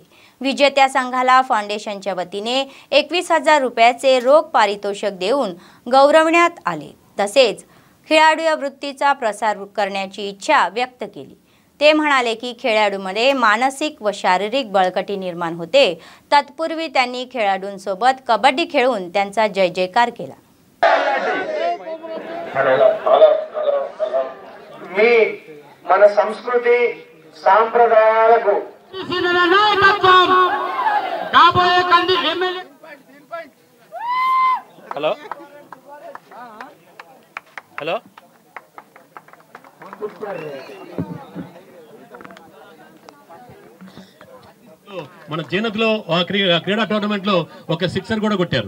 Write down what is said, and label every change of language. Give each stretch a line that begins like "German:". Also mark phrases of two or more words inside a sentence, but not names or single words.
Marathi: विजेत्या संघाला फाउंडेशनच्या वतीने 21,000 रुपयाचे रोख पारितोषिक देऊन गौरवण्यात आले। तसेच खेळाडू वृत्तीचा प्रसार करण्याची इच्छा व्यक्त केली। ते म्हणाले की खेळाडूंमध्ये मानसिक व शारीरिक बळकटी निर्माण होते। तत्पूर्वी त्यांनी खेळाडूंसोबत कबड्डी खेळून त्यांचा जय जयकार केला।
Telugu: మన సంస్కృతి సాంప్రదాయాలకు
English: hello hello
Telugu: మన జీనత్లో క్రీడా టోర్నమెంట్ లో ఒక సిక్సర్ కూడా కొట్టారు।